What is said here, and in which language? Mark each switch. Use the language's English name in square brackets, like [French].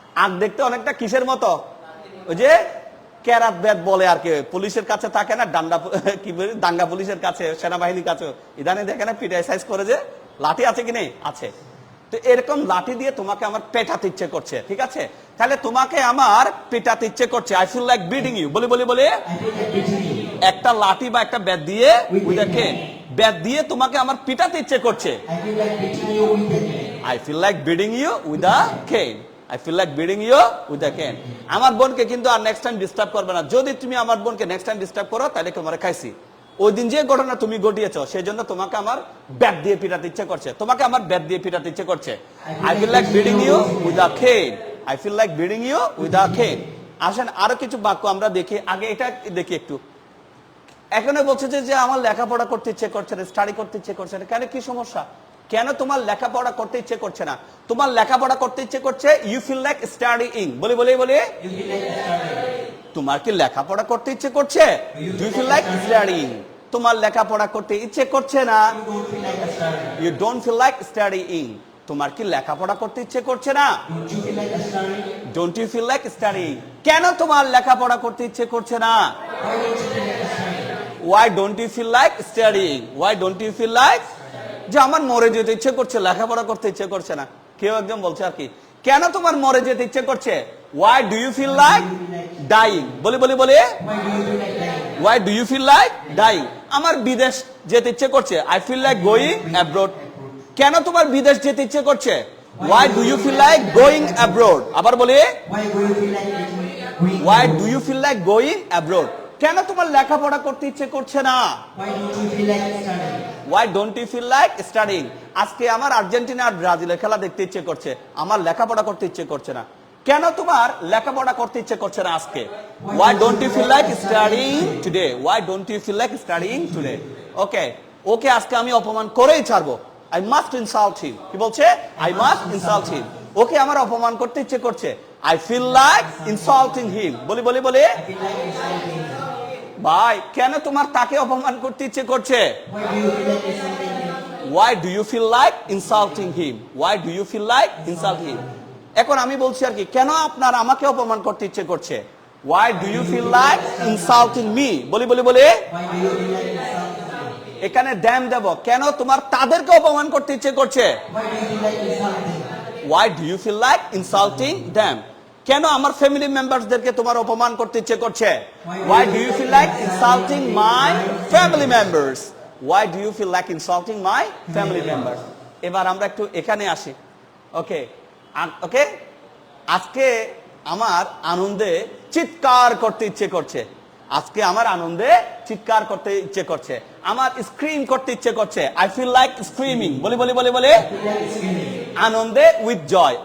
[Bangla] আখ দেখতে অনেকটা কিসের মতো? ওই যে ক্যারাত ব্যাট বলে আর কি, পুলিশের কাছে থাকে না, দাঙ্গা পুলিশের কাছে, সেনাবাহিনীর কাছে ইদানে দেখে না পিটাই সাইজ করে যে লাঠি আছে কি নেই? আছে। তো এরকম লাঠি দিয়ে তোমাকে আমার পেটাতে ইচ্ছে করছে, ঠিক আছে? তাহলে তোমাকে আমার পেটাতে ইচ্ছে করছে। [English] I feel like beating you. [Bangla] বলে একটা লাঠি বা একটা ব্যাট দিয়ে, দেখে ব্যাট দিয়ে তোমাকে আমার পিটাতে ইচ্ছে করছে। [English] I feel like beating you with a cane. I feel like beating you with a cane. I feel like beating you with a cane. [Bangla] আমার বোনকে কিন্তু আর নেক্সট টাইম ডিস্টার্ব করবে না। যদি তুমি আমার বোনকে নেক্সট টাইম ডিস্টার্ব করো তাহলে তোমার খাইছি। ওই দিন যে ঘটনা তুমি ঘটিয়েছো সেই জন্য তোমাকে আমার ব্যাট দিয়ে পিটাতে ইচ্ছে করছে। তোমাকে আমার ব্যাট দিয়ে পিটাতে ইচ্ছে করছে। [English] I feel like beating you with a cane. I feel like beating you with a cane. [Bangla] আসেন আরো কিছু বাক্য আমরা দেখি। আগে এটা দেখি একটু। এখানে বলছে যে আমার লেখাপড়া করতে ইচ্ছে করছে না, স্টাডি করতে ইচ্ছে করছে না। কেন, কি সমস্যা? কেন তোমার লেখাপড়া করতে ইচ্ছে করছে না? তোমার লেখাপড়া করতে ইচ্ছে করছে, [English] You feel like studying. [Bangla] বলি বলি বলি, [English] You feel like studying. [Bangla] তোমার কি লেখাপড়া করতে ইচ্ছে করছে? [English] You feel like studying. [Bangla] তোমার লেখাপড়া করতে ইচ্ছে করছে না, [English] You don't feel like you don't feel like studying. [Bangla] Studying. তোমার কি লেখাপড়া করতে ইচ্ছে করছে না? [English] Don't you feel like studying? Don't you feel like studying. [Bangla] কেন তোমার লেখাপড়া করতে ইচ্ছে করছে না? [English] Why don't you feel like studying? Why don't you feel like studying? Why don't you feel like? [Bangla] যে আমার মরে যেতে ইচ্ছে করছে, লেখাপড়া করতে ইচ্ছে করছে না। কেউ একদম বলছে আর কি, কেন তোমার মরে যেতে ইচ্ছে করছে? [English] Why do you feel like dying? [Bangla] বলি বলি বলি, [English] Why do you feel like Why do you feel dying? like dying? [Bangla] আমার বিদেশ যেতে ইচ্ছে করছে, [English] I feel like going abroad. [Bangla] কেন তোমার বিদেশ যেতে ইচ্ছে করছে? [English] Why do you feel like going abroad? [Bangla] আবার বলি, [English] Why do you feel like going? Why do you feel like going abroad? [Bangla] কেন তোমার লেখাপড়া করতে ইচ্ছে করছে না? [English] Why don't you feel like studying? Why don't you feel like studying? [Bangla] আজকে আমার আর্জেন্টিনা আর ব্রাজিলের খেলা দেখতে ইচ্ছে করছে, আমার লেখাপড়া করতে ইচ্ছে করছে না। কেন তোমার লেখাপড়া করতে ইচ্ছে করছে না আজকে? [English] Why don't you feel like studying today? Why don't you feel like studying today? [Bangla] ওকে, ওকে আজকে আমি অপমান করেই ছাড়বো। [English] I must insult him. [Bangla] কি বলছে? [English] I must insult him. [Bangla] ওকে আমার অপমান করতে ইচ্ছে করছে। [English] I feel like insulting him. [Bangla] বলি বলি বলি, [English] I feel like insulting. [Bangla] ভাই কেন তোমার তাকে অপমান করতে ইচ্ছে করছে? [English] Why do you feel like insulting him? Why do you feel like insulting him? Why do you feel like insulting him? [Bangla] এখন আমি বলছি আর কি, কেন আপনার আমাকে অপমান করতে ইচ্ছে করছে? [English] Why do you feel like insulting me? [Bangla] বলি বলি বলি, [English] Why do you feel like insulting me? [Bangla] এখানে ড্যাম দেব, কেন তোমার তাদেরকে অপমান করতে ইচ্ছে করছে? [English] Why do you feel like Why do you feel like insulting? insulting them? [Bangla] কেন আমার ফ্যামিলি মেম্বারসদেরকে তোমার অপমান করতে ইচ্ছে করছে? [English] Why do you feel like insulting my family members? Why do you feel like insulting my family members? [Bangla] এবার আমরা একটু এখানে আসি। ওকে ওকে, আজকে আমার আনন্দে চিৎকার করতে ইচ্ছে করছে। আজকে আমার আনন্দে চিৎকার করতে ইচ্ছে করছে, আমার স্ক্রিম করতে ইচ্ছে করছে। [English] I feel like screaming. [Bangla] বলি বলি বলি বলি, আনন্দে [English] With joy.